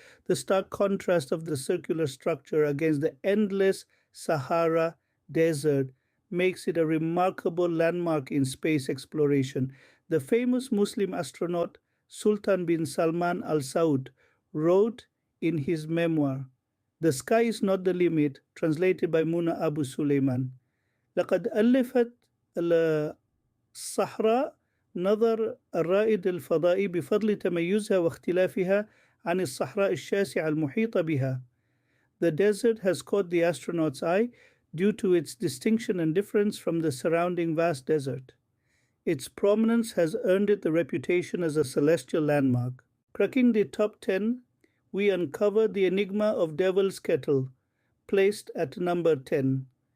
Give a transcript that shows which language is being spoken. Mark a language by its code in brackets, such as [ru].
[en] The stark contrast of the circular structure against the endless Sahara desert makes it a remarkable landmark in space exploration. The famous Muslim astronaut Sultan bin Salman Al Saud wrote in his memoir, "The Sky is Not the Limit," translated by Muna Abu Sulaiman. [ar] لقد ألفت الصحراء نظر الرائد الفضائي بفضل تميزها واختلافها عن الصحراء الشاسعة المحيطة بها. [en] The desert has caught the astronaut's eye due to its distinction and difference from the surrounding vast desert. Its prominence has earned it the reputation as a celestial landmark. Cracking the top 10, we uncovered the enigma of Devil's Kettle, placed at number 10.